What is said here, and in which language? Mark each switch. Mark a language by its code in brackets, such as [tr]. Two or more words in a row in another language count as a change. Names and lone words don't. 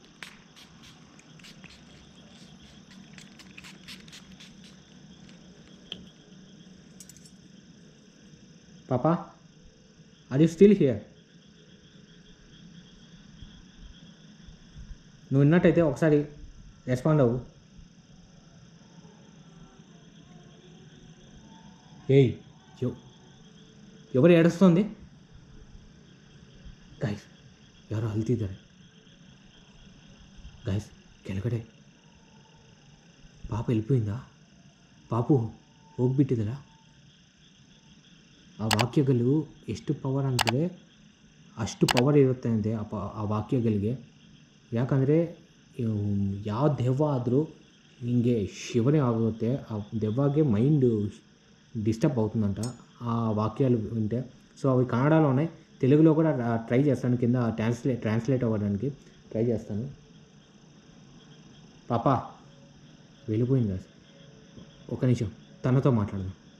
[te] పాపా, [en] are you still here? [te] నువ్వు విన్నట్టయితే ఒకసారి రెస్పాండ్ అవ్వు. ఏయ్, ఎవరు ఏడుస్తుంది? [kn] ಗೈಸ್ ಯಾರೋ ಅಳ್ತಿದ್ದಾರೆ. ಗೈಸ್ ಕೆಳಗಡೆ ಪಾಪ వెళ్ళిపోయిందా? ಪಾಪು ಹೋಗ್ಬಿಟ್ಟಿದ್ದೀರಾ? ಆ ವಾಕ್ಯಗಳು ಎಷ್ಟು ಪವರ್ ಅಂದರೆ ಅಷ್ಟು ಪವರ್ ಇರುತ್ತೆ ಅಂತೆ ಆ ವಾಕ್ಯಗಳಿಗೆ. ಯಾಕಂದರೆ ಯಾವ ದೆವ್ವ ಆದರೂ ನಿಮಗೆ ಶಿವನೇ ಆಗುತ್ತೆ, ಆ దెవ్వಗೆ [te] మైండ్ డిస్టర్బ్ అవుతుందంట ఆ వాక్యాలు వింటే. సో అవి కన్నడలో ఉన్నాయి, తెలుగులో కూడా ట్రై చేస్తాను, కింద ట్రాన్స్లేట్ అవ్వడానికి ట్రై చేస్తాను. పాపా వెళ్ళిపోయింది కదా, ఒక నిమిషం తనతో మాట్లాడదాం.